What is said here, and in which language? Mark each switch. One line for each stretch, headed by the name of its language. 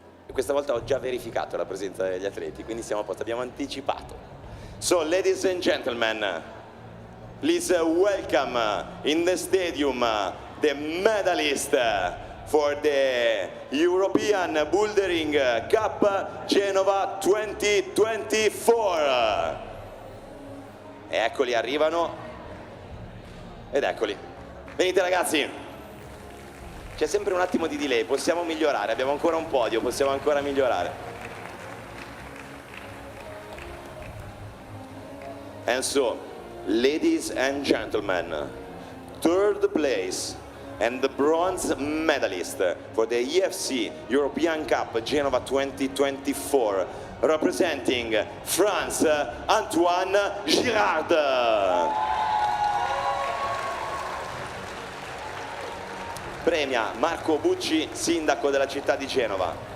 Italian: Questa volta ho già verificato la presenza degli atleti, quindi siamo a posto, abbiamo anticipato.
English: So, ladies and gentlemen, please welcome in the stadium the medalist for the European Bouldering Cup Genova 2024.
Italian: E eccoli, arrivano. Ed eccoli. Venite ragazzi. C'è sempre un attimo di delay, possiamo migliorare, abbiamo ancora un podio, possiamo ancora migliorare.
English: And so, ladies and gentlemen, third place and the bronze medalist for the EFC European Cup Genova 2024, representing France, Antoine Girard.
Italian: Premia Marco Bucci, sindaco della città di Genova.